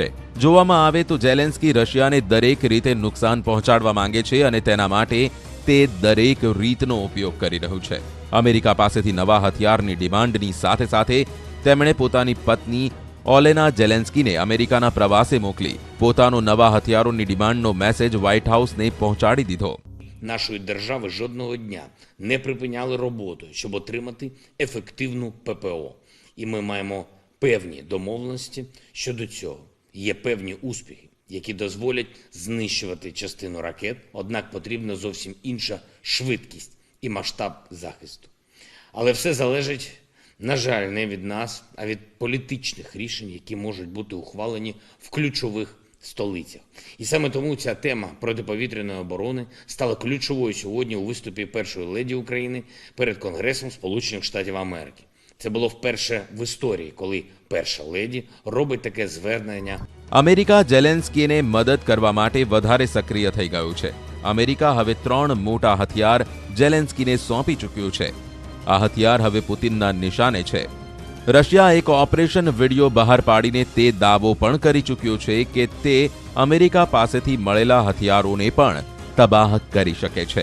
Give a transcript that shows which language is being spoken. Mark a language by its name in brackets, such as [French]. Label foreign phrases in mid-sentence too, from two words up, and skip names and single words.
[Gujarati] જોવામાં આવે તો ઝેલેન્સ્કી રશિયાને દરેક રીતે નુકસાન પહોંચાડવા માંગે છે અને તેના માટે તે દરેક રીતનો ઉપયોગ કરી રહ્યું છે. અમેરિકા પાસેથી નવા હથિયારની ડિમાન્ડની સાથે સાથે તેમણે પોતાની પત્ની ઓલેના ઝેલેન્સ્કીને અમેરિકાના પ્રવાસે મોકલી પોતાનો નવા હથિયારોની ડિમાન્ડનો મેસેજ વ્હાઇટ હાઉસને પહોંચાડી દીધો. [Ukrainian] Нашої держави жодного дня не припиняли роботу, щоб отримати ефективну ППО. І ми маємо певні домовленості щодо цього. Є певні успіхи, які дозволять знищувати частину ракет, однак потрібна зовсім інша швидкість і масштаб захисту. Але все залежить, на жаль, не від нас, а від політичних рішень, які можуть бути ухвалені в ключових столицях. І саме тому ця тема протиповітряної оборони стала ключовою сьогодні у виступі першої леді України перед Конгресом Сполучених Штатів Америки. Це було вперше в історії, коли перша леді робить таке звернення. [Gujarati] અમેરિકા ઝેલેન્સ્કીને મદદ કરવા માટે વધારે સક્રિય થઈ ગયું છે. અમેરિકા હવે 3 મોટા હથિયાર ઝેલેન્સ્કીને સોંપી ચૂક્યું છે. આ હથિયાર હવે પુતિનના નિશાને છે. રશિયા એક ઓપરેશન વિડિયો બહાર પાડીને તે દાવો પણ કરી ચૂક્યો છે કે તે અમેરિકા પાસેથી મળેલા હથિયારોને પણ તબાહ કરી શકે છે.